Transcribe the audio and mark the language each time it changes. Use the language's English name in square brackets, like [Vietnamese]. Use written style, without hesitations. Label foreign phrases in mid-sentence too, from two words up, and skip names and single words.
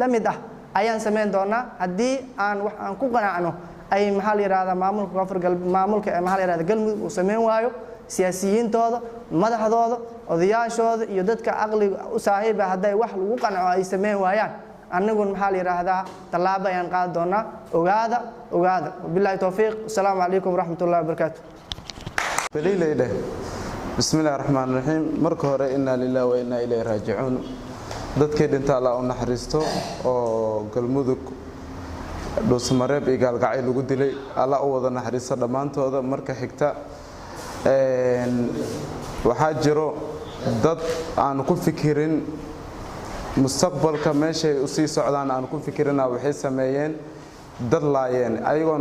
[Somali] mid ah ayaan sameyn doonaa haddii aan wax aan ku qanacno ay maxaa la yiraahdaa maamulka koonfur galbeed maamulka maxaa la yiraahdaa Galmudug uu sameyn waayo siyaasiyiintooda madaxdooda odayaashooda iyo dadka aqliga u saaxiib ah haday wax lagu qanco ay sameyn waayaan anagu maxaa la yiraahdaa talaabo ayaan qaad doonaa ogaada [Arabic] بالله التوفيق السلام عليكم ورحمة الله وبركاته [Somali] baliilayde [Arabic] بسم الله الرحمن الرحيم [Somali] marka hore [Arabic] إنا لله وإنا إليه راجعون [Somali] dadkii dhinta Allah u naxariisto oo Galmudug Dhuusamareeb iyo Gaalgacay lagu dilay Allah u wada naxariisto dhamaantooda marka xigta waxaa jiro dad aan ku fikirin mustaqbalka meesha ay u sii socdaan aan ku fikirina waxay sameeyeen dad laayeen ayagoon